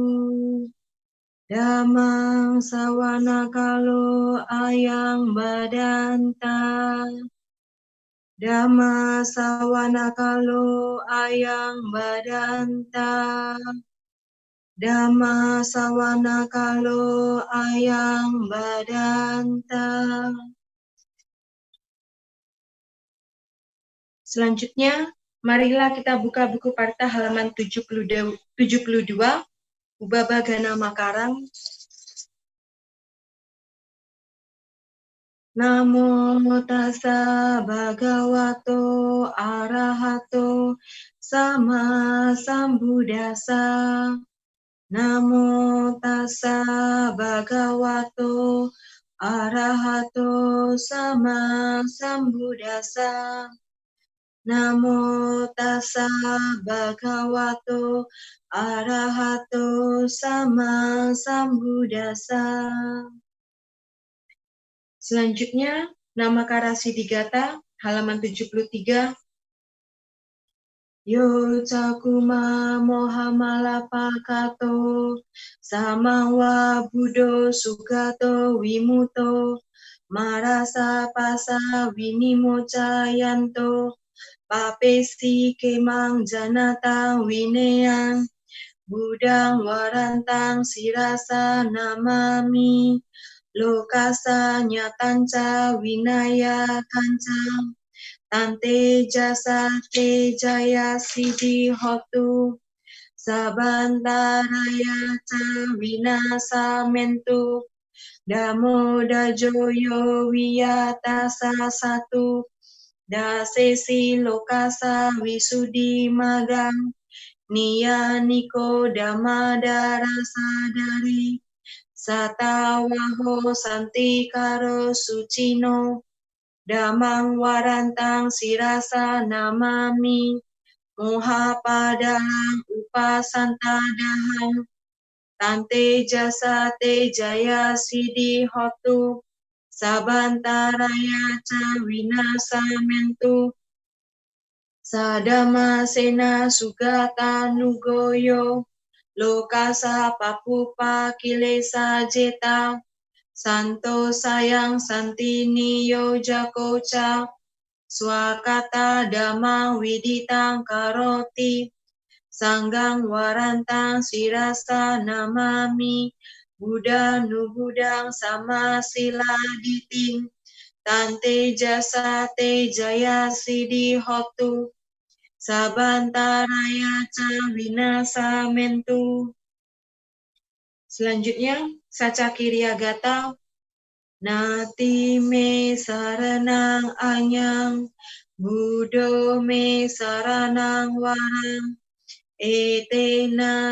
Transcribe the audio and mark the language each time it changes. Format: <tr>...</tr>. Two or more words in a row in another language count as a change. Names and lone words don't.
<pi>Damang sawana kalo ayang badanta Dhamma sawana kalo ayang badanta Dhamma sawana kalo ayang badanta.</pi> <id>Selanjutnya, marilah kita buka buku parita halaman 72,</id> <pi>Ubabagana Makarang. Namo tassa bhagavato arahato sama sambuddhassa. Namo tassa bhagavato arahato sama sambuddhassa. Namo tassa bhagavato arahato sama sambuddhassa.</pi> <id>Selanjutnya, nama Karasidigata, halaman 73.</id> <pi>Yo cakuma mohamalapakato samawa buddho sugato wimuto marasa pasa winimocayanto papesi kemang janata wineang budang warantang sirasa namami lokasa nyatanca winaya kancang Tante jasa te jaya siddhi hotu sabantaraya ca winasamentu, damo dajoyo wiyatasa satu, dasesi lokasa wisudi magang, niya niko damadara sadari, satawaho santikaro sucino, damang warantang sirasa namami, moha padalang upasantadahang, tante jasa te jaya sidi hotu, sabantaraya ca winasamentu, sadama sena sugata nugoyo, lokasa papupa kilesa jeta, santo sayang santini yo jakoca, swakata dama widitang karoti, sanggang warantang sirasa namami, Buddha nubudang sama sila diting, tante jasa te jaya sidi hotu, sabantaraya ca winasamentu. Selanjutnya, saca kiryagata, nati me saranang anyang, Buddho me saranang warang, etena</pi>